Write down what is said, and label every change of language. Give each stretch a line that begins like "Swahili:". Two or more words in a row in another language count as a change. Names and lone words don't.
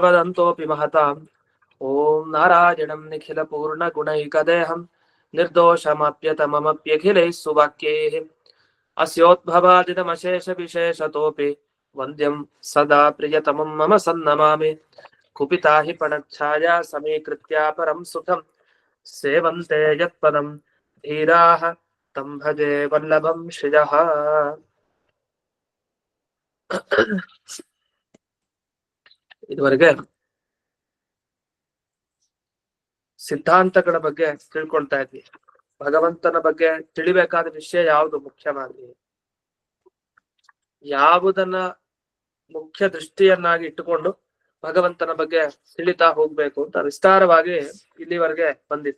Sanskrit: वदन्तोऽपि महताम् ॐ नारायणं निखिलपूर्णगुणैकदेहं निर्दोषमप्यतममप्यखिलैः सुवाक्यैः अस्योद्भवादिदमशेष विशेषतोऽपि वन्द्यं सदा प्रियतमं मम सन्नमामि कुपिता हि पणच्छाया समीकृत्या परं सुखं सेवन्ते यत्पदं धीराः तं भजे वल्लभं श्रियः।
Kannada: ಇದುವರೆಗೆ ಸಿದ್ಧಾಂತಗಳ ಬಗ್ಗೆ ತಿಳ್ಕೊಳ್ತಾ ಇದ್ವಿ. ಭಗವಂತನ ಬಗ್ಗೆ ತಿಳಿಬೇಕಾದ ವಿಷಯ ಯಾವುದು ಮುಖ್ಯವಾಗಿ, ಯಾವುದನ್ನ ಮುಖ್ಯ ದೃಷ್ಟಿಯನ್ನಾಗಿ ಇಟ್ಟುಕೊಂಡು ಭಗವಂತನ ಬಗ್ಗೆ ತಿಳಿತಾ ಹೋಗ್ಬೇಕು ಅಂತ ವಿಸ್ತಾರವಾಗಿ ಇಲ್ಲಿವರೆಗೆ ಬಂದಿತ್ತು.